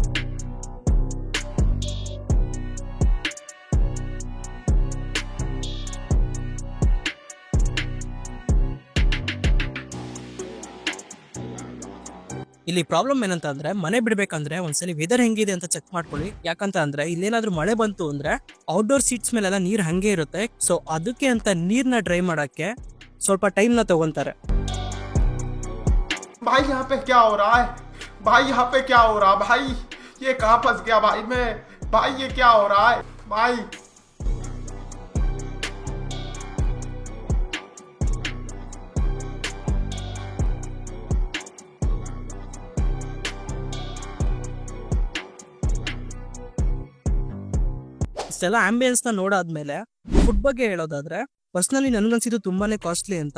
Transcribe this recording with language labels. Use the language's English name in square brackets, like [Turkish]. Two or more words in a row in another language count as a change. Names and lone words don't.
[Kannada] ಇಲ್ಲಿ ಪ್ರಾಬ್ಲಮ್ ಏನಂತ ಅಂದ್ರೆ ಮನೆ ಬಿಡ್ಬೇಕಂದ್ರೆ ಒಂದ್ಸಲಿ ವೆದರ್ ಹೆಂಗಿದೆ ಅಂತ ಚೆಕ್ ಮಾಡ್ಕೊಳ್ಳಿ. ಯಾಕಂತ ಅಂದ್ರೆ ಇಲ್ಲೇನಾದ್ರೂ ಮಳೆ ಬಂತು ಅಂದ್ರೆ [English] outdoor seats [Kannada] ಮೇಲೆಲ್ಲ ನೀರ್ ಹಂಗೆ ಇರುತ್ತೆ. ಸೊ ಅದಕ್ಕೆ ಅಂತ ನೀರ್ನ ಡ್ರೈ ಮಾಡಕ್ಕೆ ಸ್ವಲ್ಪ ಟೈಮ್ ನ ತಗೊಂತಾರೆ. [Hindi] भाई यहाँ पे क्या हो रहा है? भाई यहाँ पे क्या हो रहा है? भाई ये कहाँ फंस गया भाई मैं? भाई ये क्या हो रहा है भाई? [Kannada] ಇಷ್ಟೆಲ್ಲ ಆಂಬಿಯನ್ಸ್ ನ ನೋಡಾದ್ಮೇಲೆ ಫುಡ್ ಬಗ್ಗೆ ಹೇಳೋದಾದ್ರೆ ಪರ್ಸನಲಿ ನನ್ಗನ್ಸಿದ್ದು ತುಂಬಾನೇ ಕಾಸ್ಟ್ಲಿ ಅಂತ.